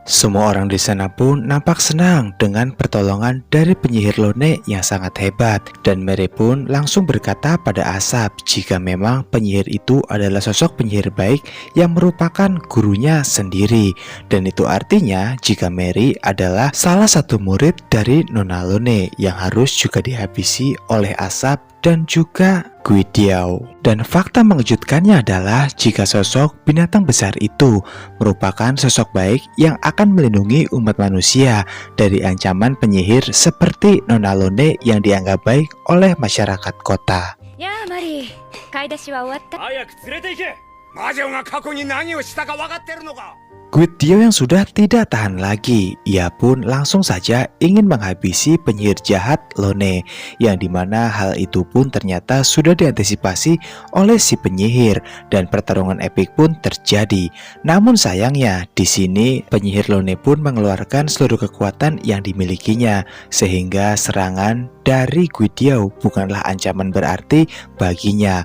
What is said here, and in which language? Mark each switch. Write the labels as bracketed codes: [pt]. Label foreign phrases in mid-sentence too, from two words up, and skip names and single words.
[id] Semua orang di sana pun nampak senang dengan pertolongan dari penyihir Lone yang sangat hebat, dan Mary pun langsung berkata pada Asap jika memang penyihir itu adalah sosok penyihir baik yang merupakan gurunya sendiri, dan itu artinya jika Mary adalah salah satu murid dari Nona Lone yang harus juga dihabisi oleh Asap dan juga Guidiao. Dan fakta mengejutkannya adalah jika sosok binatang besar itu merupakan sosok baik yang akan melindungi umat manusia dari ancaman penyihir seperti Nona Lone yang dianggap baik oleh masyarakat kota. [ja] やあマリー、買い出しは終わった？早く連れて行け。魔女が過去に何をしたか分かってるのか。 [id] Guidiao yang sudah tidak tahan lagi, ia pun langsung saja ingin menghabisi penyihir jahat Lone, yang dimana hal itu pun ternyata sudah diantisipasi oleh si penyihir dan pertarungan epik pun terjadi. Namun sayangnya di sini penyihir Lone pun mengeluarkan seluruh kekuatan yang dimilikinya, sehingga serangan dari Guidiao bukanlah ancaman berarti baginya.